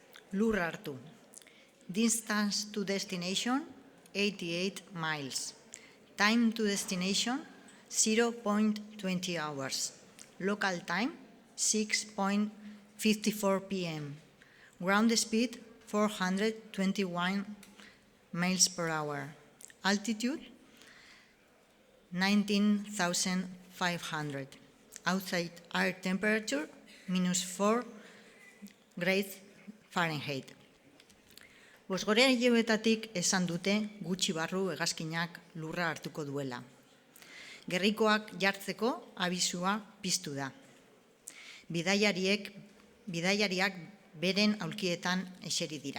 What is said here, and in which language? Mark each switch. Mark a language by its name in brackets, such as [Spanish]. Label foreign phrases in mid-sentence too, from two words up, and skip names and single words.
[Basque] Lur hartu. [English] Distance to destination, 88 miles. Time to destination, 0.20 hours. Local time, 6.54 p.m. Ground speed, 421 miles per hour. Altitude, 19,500. Outside air temperature, -4 grades Fahrenheit. [Basque] Bosgore hilabetatik esan dute gutxi barru hegazkinak lurra hartuko duela. Gerrikoak jartzeko abisua piztu da. Bidaiariak beren aulkietan eseri dira.